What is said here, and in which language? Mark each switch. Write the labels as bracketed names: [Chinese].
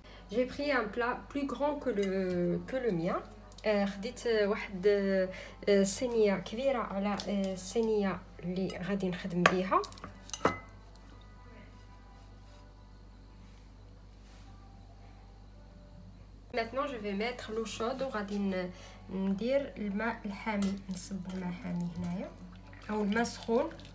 [French] J'ai pris un plat plus grand que le mien. [Arabic] خديت واحد صينيه كبيره على الصينيه اللي غادي نخدم بيها. [French] Maintenant je vais mettre l'eau chaude [Arabic] وغادي ندير الماء الحامي. نصب الماء حامي هنايا او الماء سخون.